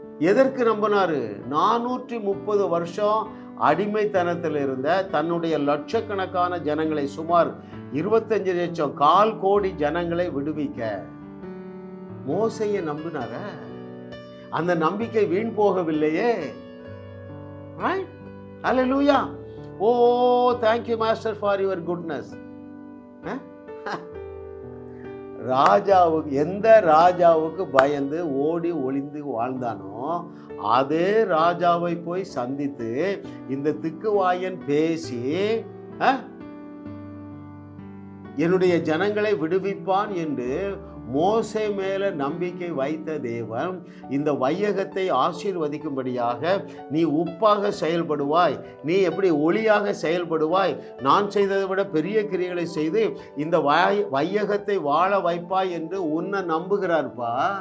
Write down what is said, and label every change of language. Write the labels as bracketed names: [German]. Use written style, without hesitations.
[Tamil] எதற்கு நம்பினாரு? 430 வருஷம் அடிமைத்தனத்தில் இருந்த தன்னுடைய லட்சக்கணக்கான ஜனங்களை, சுமார் 25 லட்சம், 1/4 கோடி ஜனங்களை விடுவிக்க. மோசையை நம்பினார, அந்த நம்பிக்கை வீண் போகவில்லையே. Right? Hallelujah. [English] Oh, thank you master for your goodness. [Tamil] ராஜாவுக்கு, எந்த ராஜாவுக்கு பயந்து ஓடி ஒளிந்து வாழ்ந்தானோ அதே ராஜாவை போய் சந்தித்து இந்த திக்குவாயன் பேசி என்னுடைய ஜனங்களை விடுவிப்பான் என்று மோசே மேல நம்பிக்கை வைத்த தேவன் இந்த வையகத்தை ஆசீர்வதிக்கும்படியாக நீ உப்பாக செயல்படுவாய், நீ எப்படி ஒளியாக செயல்படுவாய், நான் செய்ததை விட பெரிய கிரியைகளை செய்து இந்த வையகத்தை வாழ வைப்பாய் என்று உன்னை நம்புகிறார்ப்பா.